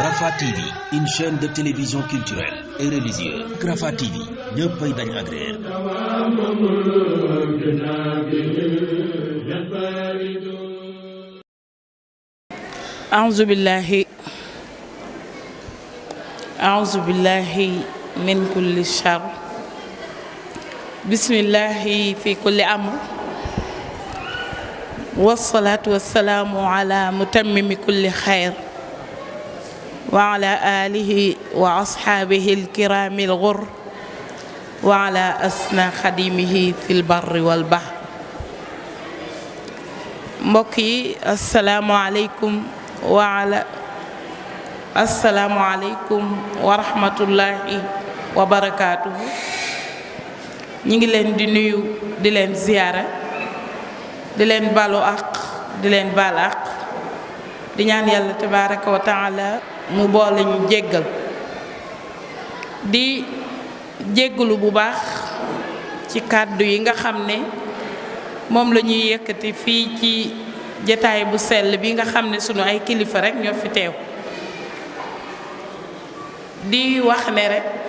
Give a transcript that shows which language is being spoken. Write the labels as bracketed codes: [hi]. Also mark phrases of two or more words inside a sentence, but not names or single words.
[fr] Rafah TV, une chaîne de télévision culturelle et religieuse. [wo] Rafah TV, ñëppay dañ agréer. [ar] أعوذ بالله من كل شر بسم الله في كل أمر والصلاة والسلام على متمم كل خير وعلى آله وأصحابه الكرام الغر وعلى أسنى خديمه في البر والبحر mbokki السلام عليكم ورحمة الله وبركاته. [wo] ñi ngi leen di nuyu di leen ziyaara di leen balu àq di leen baal àq di ñaan yàlla [ar] تبارك وتعالى [wo] mu boole ñu jéggal di jéggalu bu baax ci kàddu yi nga xam ne moom la ñuy yëkkati fii ci jataay bu sell bi nga xam ne sunu ay kilifa rekk ñoo fi teew di wax ne rekk